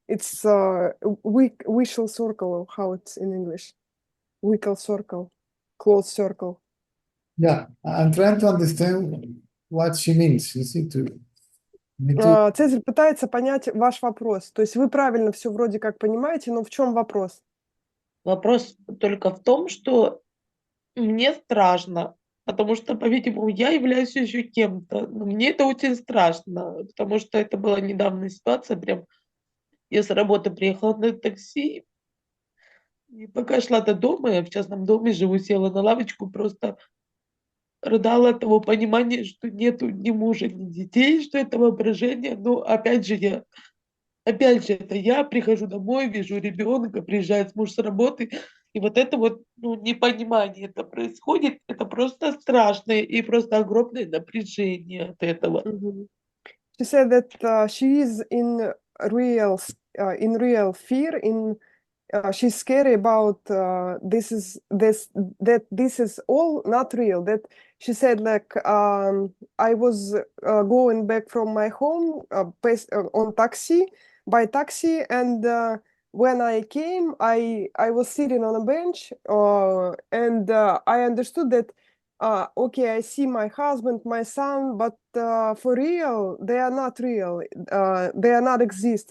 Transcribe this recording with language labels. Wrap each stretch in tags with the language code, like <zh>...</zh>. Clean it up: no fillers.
<en>It's vicial circle, or how it's in English, wickle circle, closed circle. Yeah, I'm trying to understand what she means. You see, me to</en> <ru>Цезарь пытается понять ваш вопрос. То есть вы правильно все вроде как понимаете, но в чем вопрос? Вопрос только в том, что мне страшно, потому что, по-видимому, я являюсь еще кем-то. Но мне это очень страшно, потому что это была недавняя ситуация. Прям я с работы приехала на такси, и пока шла до дома, я в частном доме живу, села на лавочку, просто рыдала от того понимания, что нету ни мужа, ни детей, что это воображение. Но опять же, это я прихожу домой, вижу ребенка, приезжает муж с работы, и вот это вот непонимание это происходит, это просто страшно и просто огромное напряжение от этого. Mhm.</ru> <en>She said that she is in real fear. She's scary about that this is all not real. That she said like I was going back from my home on taxi by taxi, and when I came, I was sitting on a bench, and I understood that okay, I see my husband, my son, but for real, they are not real. They are not exist.</en>